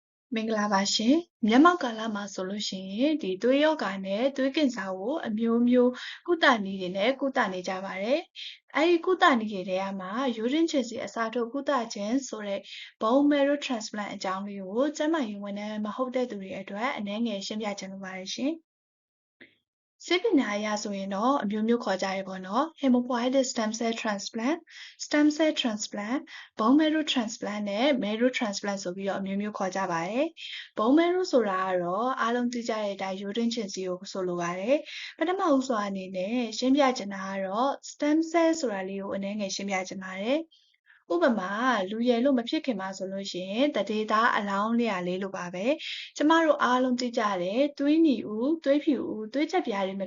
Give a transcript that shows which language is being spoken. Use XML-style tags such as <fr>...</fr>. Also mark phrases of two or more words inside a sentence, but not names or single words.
<my>မင်္ဂလာပါရှင်မျက်မှောက်ကာလမှာဆိုလို့ရှိရင်ဒီသွေးရောဂါနဲ့သွေးကင်ဆာကိုအမျိုးမျိုးကုသနည်းတွေနဲ့ကုသနေကြပါတယ်အဲဒီကုသနည်းတွေထဲမှာရိုးရင်းချင်စီအစားထိုးကုသ ခြင်းဆိုတဲ့</my> <en>bone marrow transplant</en> <my>အကြောင်းလေးကိုကျန်းမာရေးဝန်ထမ်းမဟုတ်တဲ့သူတွေအတွက်အနည်းငယ်ရှင်းပြချင်လို့ပါတယ်ရှင်ဆေးပညာအရဆိုရင်တော့ အမျိုးမျိုးခေါ်ကြရပေါ့နော်</my> <en>hematopoietic stem cell transplant, stem cell transplant, bone marrow transplant</en> <my>နဲ့</my> <en>marrow transplant</en> <my>ဆိုပြီးတော့အမျိုးမျိုးခေါ်ကြပါတယ်။</my> <en>bone marrow</en> <my>ဆိုတာကတော့အားလုံးသိကြတဲ့အတိုင်းရိုးတွင်းချင်စီကိုဆိုလိုပါတယ်။ပထမဦးစွာအနေနဲ့ရှင်းပြချင်တာကတော့</my> <en>stem cell</en> <my>ဆိုတာလေးကိုအနည်းငယ်ရှင်းပြချင်ပါတယ်။ဥပမာလူရယ်လို့မဖြစ်ခင်မှာဆိုလို့ရှိရင်တဒေသားအလောင်းလေးလိုပါပဲကျမတို့အားလုံးသိကြတယ်သွေးနီဦးသွေးဖြူဦးသွေးချက်ပြားတွေမ</my>